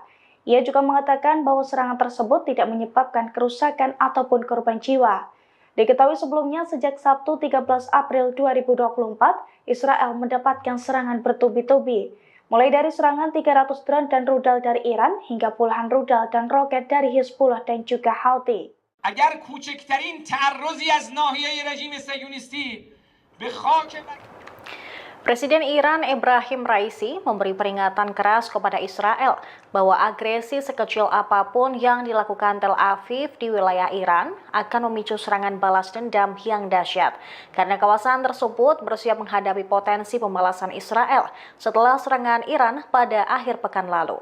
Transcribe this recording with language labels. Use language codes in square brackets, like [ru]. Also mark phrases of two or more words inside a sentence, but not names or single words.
[id] Ia juga mengatakan bahwa serangan tersebut tidak menyebabkan kerusakan ataupun korban jiwa. Diketahui sebelumnya, sejak Sabtu 13 April 2024, Israel mendapatkan serangan bertubi-tubi. Mulai dari serangan 300 drone dan rudal dari Iran, hingga puluhan rudal dan roket dari Hizbullah dan juga Houthi. [fa] اگر کوچکترین تعرضی از ناحیه رژیم صهیونیستی [id] Presiden Iran Ebrahim Raisi memberi peringatan keras kepada Israel bahwa agresi sekecil apapun yang dilakukan Tel Aviv di wilayah Iran akan memicu serangan balas dendam yang dahsyat, karena kawasan tersebut bersiap menghadapi potensi pembalasan Israel setelah serangan Iran pada akhir pekan lalu.